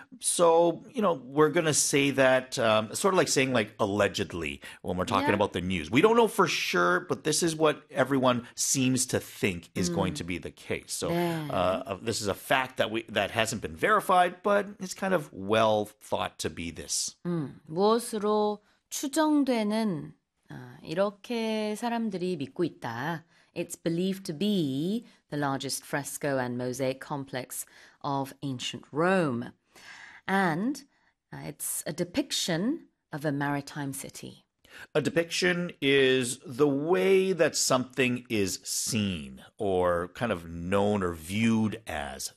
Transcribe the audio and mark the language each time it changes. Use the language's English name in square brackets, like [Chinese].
[English] So, you know, we're going to say that sort of like saying like allegedly when we're talking about the news. We don't know for sure, but this is what everyone seems to think is going to be the case. So this is a fact that hasn't been verified, but it's kind of well thought to be this. [Korean] 무엇으로 추정되는 이렇게 사람들이 믿고 있다. [English] It's believed to be the largest fresco and mosaic complex of ancient Rome. And it's a depiction of a maritime city. A depiction is the way that something is seen or kind of known or viewed as.